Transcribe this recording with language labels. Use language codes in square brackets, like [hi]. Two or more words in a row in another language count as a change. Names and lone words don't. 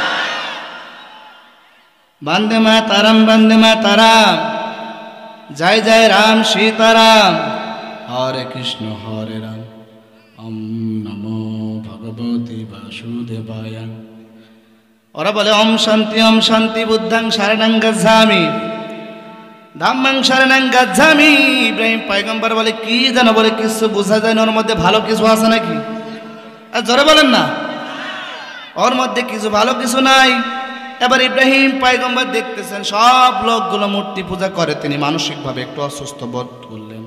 [sa] বন্দে মাতারাম, জয় জয় রাম সীতারাম, হরে কৃষ্ণ হরে রাম, ওম নমো ভগবতী বাসুদেবায়। [bn] ওরা বলে [sa] ওম শান্তি, [pi] বুদ্ধং শরণং গচ্ছামি, ধম্মং শরণং গচ্ছামি। [bn] ইব্রাহিম পয়গম্বর বলে কি যেন বলে, কিছু বোঝা যায় না। ওর মধ্যে ভালো কিছু আছে নাকি? আর জোরে বলেন না, ওর মধ্যে কিছু ভালো কিছু নাই। এবার ইব্রাহিম পয়গম্বর দেখতেছেন সব লোকগুলো মূর্তি পূজা করে। তিনি মানসিকভাবে একটু অসুস্থ বোধ করলেন।